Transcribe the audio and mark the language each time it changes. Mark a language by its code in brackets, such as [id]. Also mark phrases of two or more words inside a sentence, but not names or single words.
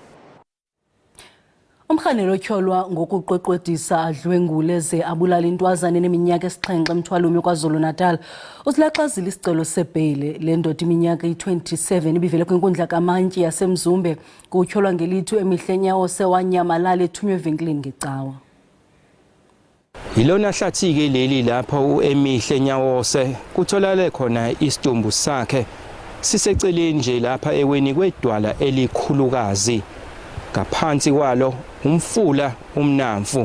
[xh] Umkhanelo otyholwa ngokuqweqwedisa adlwengule ze abulala intwazana eneminyaka 7 eMthwalume KwaZulu-Natal usilaxazile isicelo sebheyile. Le ndoda iminyaka i-27 ibivele kwinkundla kamantyi yaseMzumbe kutyholwa ngelithu Emihle Nyawose wanyamalala ethunywe evenkileni ngecawa. [zu] Yilona hlathi-ke leli lapha uEmihle Nyawose kutholakale khona isitumbu sakhe siseceleni nje lapha eweni kwedwala elikhulukazi. Ngaphansi kwalo umfula umnamfu.